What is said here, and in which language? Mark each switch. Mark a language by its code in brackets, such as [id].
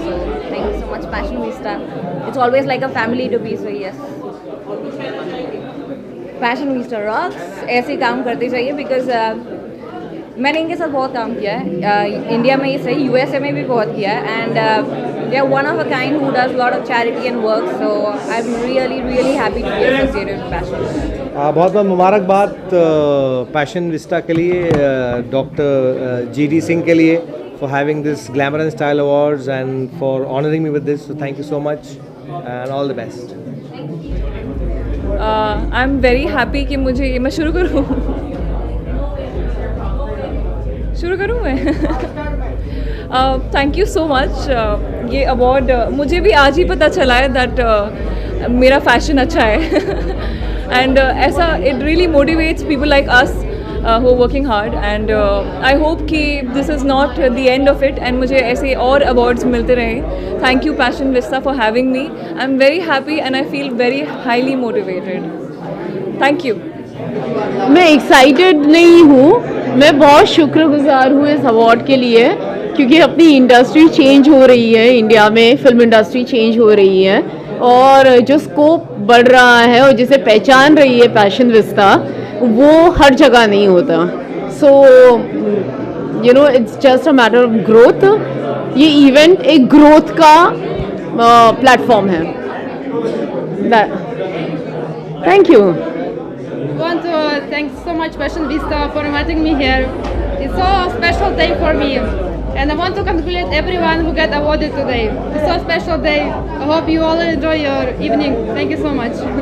[en] So thank you so much Passion Vista. It's always like a family to be, so yes, Passion Vista rocks. [hi] ऐसे ही काम करते चाहिए, [en] because [hi] मैंने इनके साथ बहुत काम किया है, [en] India में ही सही, यूएसए में भी बहुत किया है, and they are one of a kind who does lot of charity and work, so I am really happy to be associated with Passion. [hi] बहुत बहुत मुबारकबाद पैशन विस्टा के लिए, डॉक्टर GD सिंह के लिए, [en] for having this Glamour and Style Awards and for honoring me with this. So thank you so much and all the best. I am very happy [hi] कि मुझे मैं शुरू करूँ मैं [en] Thank you so much. [hi] ये award मुझे भी आज ही पता चला है [en] that [hi] मेरा फैशन अच्छा है [en] and ऐसा it really motivates people like us who are working hard, and I hope कि this is not the end of it and [hi] मुझे ऐसे और [en] awards [hi] मिलते रहें। [en] Thank you Passion Vista for having me. I'm very happy and I feel very highly motivated. Thank you. [hi] मैं excited नहीं हूँ, मैं बहुत शुक्रगुजार हूँ इस अवार्ड के लिए, क्योंकि अपनी इंडस्ट्री चेंज हो रही है, इंडिया में फिल्म इंडस्ट्री चेंज हो रही है और जो स्कोप बढ़ रहा है और जिसे पहचान रही है पैशन विस्टा, वो हर जगह नहीं होता। [en] So you know it's just a matter of growth. [hi] ये इवेंट एक ग्रोथ का प्लेटफॉर्म है। [en] Thank you. I want to thank so much Passion Vista for inviting me here. It's so special day for me, and I want to congratulate everyone who got awarded today. It's so special day. I hope you all enjoy your evening. Thank you so much.